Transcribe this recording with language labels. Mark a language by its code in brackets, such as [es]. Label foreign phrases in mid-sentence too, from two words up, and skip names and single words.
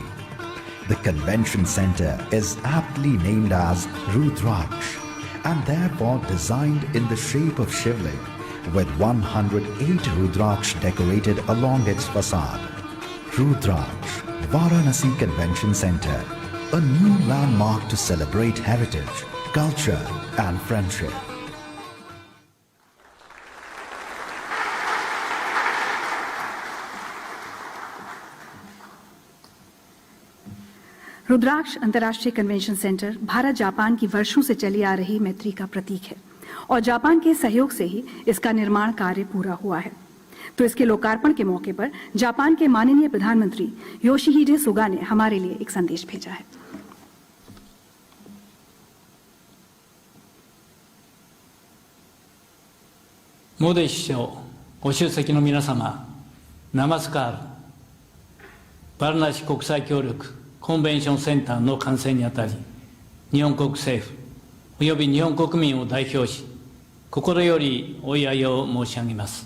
[en] The convention center is aptly named as Rudraksh and therefore designed in the shape of Shivling, with 108 Rudraksh decorated along its facade. Rudraksh, Varanasi Convention Center, a new landmark to celebrate heritage, culture and friendship. [hi] रुद्राक्ष अंतर्राष्ट्रीय कन्वेंशन सेंटर भारत जापान की वर्षों से चली आ रही मैत्री का प्रतीक है और जापान के सहयोग से ही इसका निर्माण कार्य पूरा हुआ है। तो इसके लोकार्पण के मौके पर जापान के माननीय प्रधानमंत्री योशिहिडे सुगा ने हमारे लिए एक संदेश भेजा है। [ja] モディ首相、ご出席の皆様、ナマスカール、バルナシ国際協力コンベンションセンターの完成にあたり、日本国政府および日本国民を代表し、心よりお祝いを申し上げます。